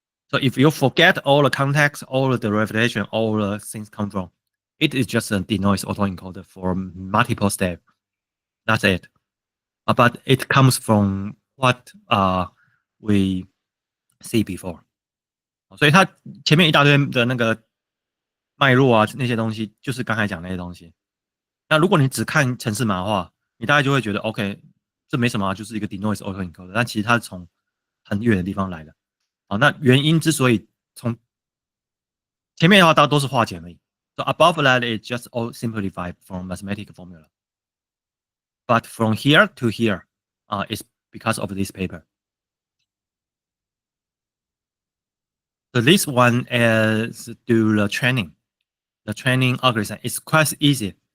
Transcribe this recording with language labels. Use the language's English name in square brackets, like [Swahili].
[English] So if you forget all the context, all the derivation, all the things come from, it is just a denoise autoencoder for multiple steps. That's it. But it comes from what we see before. [Chinese] 所以它前面一大堆的那个脉络啊，那些东西就是刚才讲那些东西。那如果你只看程式码的话，你大概就会觉得 OK， 这没什么啊，就是一个 denoise autoencoder，但其实它是从很远的地方来的。好，那原因之所以从前面的话，都是化简而已。 [English] So above that is just all simplified from mathematical formula. But from here to here, is because of this paper. So this one is do the training. The training algorithm is quite easy.